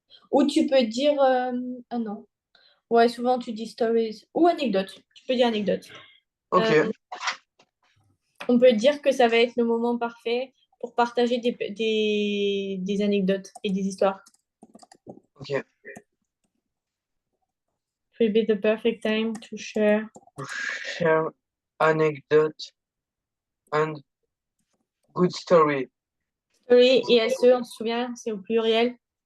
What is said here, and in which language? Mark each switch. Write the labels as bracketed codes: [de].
[fr] Ou tu peux dire. Ah non. Ouais, souvent tu dis stories ou anecdote. Tu peux dire anecdote. Ok, Euh, on peut dire que ça va être le moment parfait pour partager des anecdotes et des histoires. ok. [en] It will be the perfect time to share. Share anecdote and good story. [fr] Story et SE, on se souvient, c'est au pluriel.